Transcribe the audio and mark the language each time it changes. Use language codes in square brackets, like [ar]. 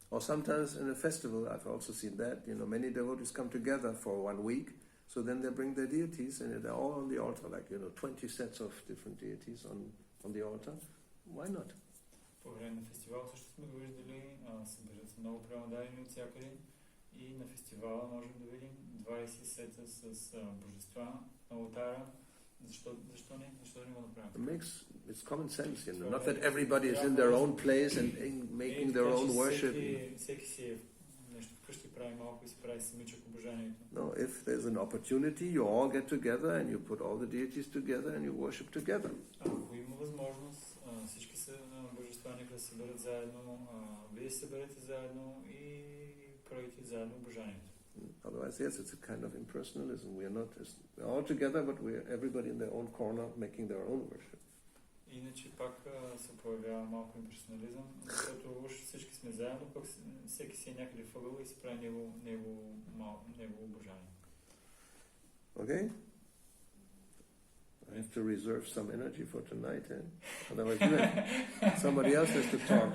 [en] Or sometimes in a festival, I've also seen that, many devotees come together for 1 week, so then they bring their deities and they're all on the altar, like, 20 sets of different deities on the altar. Why not? [bg] По време на фестивал също сме го виждали, събират се много пренадарени от всякъде и на фестивала можем да видим 20 сета с божества на алтара. Защо не? Защо да не го направим? [en] It's common sense, not that everybody is in their own place and making their own worship. [bg] Всеки си е нещо вкъщи прави малко и си прави самичък обожанието. [en] No, if there's an opportunity, you all get together and you put all the deities together and you worship together. [bg] Ако има възможност, всички са божества, нека да се съберат заедно, вие се съберете заедно и правите заедно обожанието. [en] Otherwise, yes, it's a kind of impersonalism. We're all together, but we're everybody in their own corner making their own worship. [bg] Иначе пак се появява малко имперсонализъм, защото уж всички сме заедно, пък всеки си е някъде въгъл и си прави негово обожание. [en] Okay? I have to reserve some energy for tonight, Otherwise, somebody else has to talk.